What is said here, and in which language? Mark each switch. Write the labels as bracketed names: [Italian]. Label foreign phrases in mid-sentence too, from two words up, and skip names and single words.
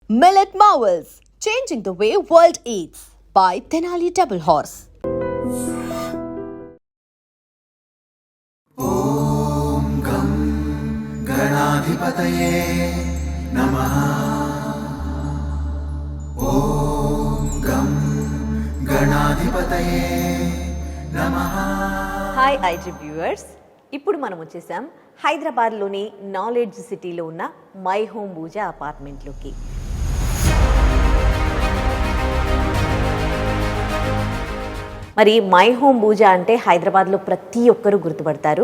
[English] Millet Marvels, changing the way world eats by Tenali Double Horse. [Sanskrit] ॐ गं गणाधिपतये नमः। ॐ गं गणाधिपतये नमः। [English] hi IG viewers, [Telugu] ఇప్పుడు మనం వచ్చేసాం హైదరాబాద్లోని నాలెడ్జ్ సిటీలో ఉన్న మై హోమ్ పూజా అపార్ట్మెంట్లోకి. మరి మై హోమ్ పూజ అంటే హైదరాబాద్లో ప్రతి ఒక్కరూ గుర్తుపడతారు.